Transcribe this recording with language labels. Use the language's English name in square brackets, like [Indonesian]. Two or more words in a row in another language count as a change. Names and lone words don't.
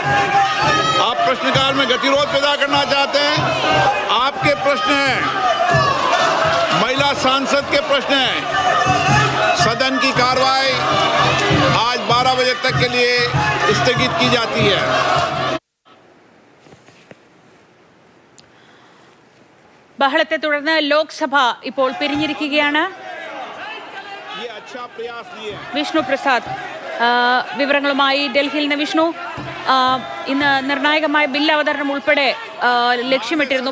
[Hindi] आप प्रश्नकाल में गतिरोध पैदा करना चाहते हैं, आपके प्रश्न हैं, महिला सांसद के प्रश्न हैं। सदन की कार्रवाई आज 12 बजे तक के लिए स्थगित की जाती है। [Malayalam] ബഹളത്തെ തുടർന്ന് ലോക്സഭ ഇപ്പോൾ പിരിഞ്ഞിരിക്കുകയാണ്. വിഷ്ണു പ്രസാദ് വിവരങ്ങളുമായി ഡൽഹിയിൽ നിന്ന്. വിഷ്ണു, ഇന്ന് നിർണായകമായ ബിൽ അവതരണം ഉൾപ്പെടെ ലക്ഷ്യമിട്ടിരുന്നു.